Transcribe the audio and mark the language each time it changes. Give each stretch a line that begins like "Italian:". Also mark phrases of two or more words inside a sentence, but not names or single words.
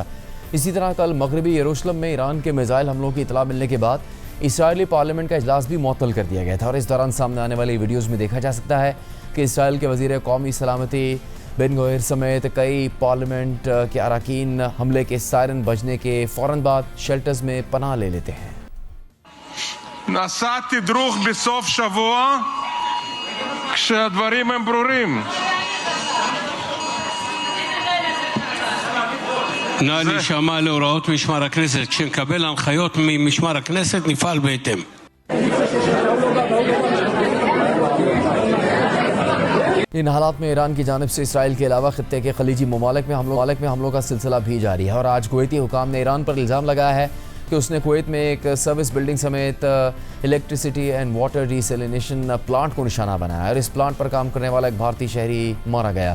Urdu: اسی طرح کل مغربی یروشلم میں ایران کے میزائل حملوں کی اطلاع ملنے کے بعد اسرائیلی پارلیمنٹ کا اجلاس بھی معطل کر دیا گیا تھا اور اس دوران سامنے آنے والی ویڈیوز میں دیکھا جا سکتا ہے کہ اسرائیل کے وزیر قومی سلامتی بن گوئر سمیت کئی پارلیمنٹ کے اراکین حملے کے سائرن بجنے کے فوراً بعد شیلٹرز میں پناہ لے لیتے ہیں۔
Hebrew: נעשה תדרוך בסוף שבוע כשהדברים הם ברורים. נא להישמע להוראות משמר הכנסת. כשנקבל הנחיות ממשמר הכנסת נפעל בהתאם.
Urdu: ان حالات میں ایران کی جانب سے اسرائیل کے علاوہ خطے کے خلیجی ممالک میں حملوں کا سلسلہ بھی جاری ہے اور آج کویتی حکام نے ایران پر الزام لگایا ہے کہ اس نے کویت میں ایک
English: service building
Urdu: سمیت
English: electricity and water desalination plant
Urdu: کو نشانہ بنایا اور اس پلانٹ پر کام کرنے والا ایک بھارتی شہری مارا گیا۔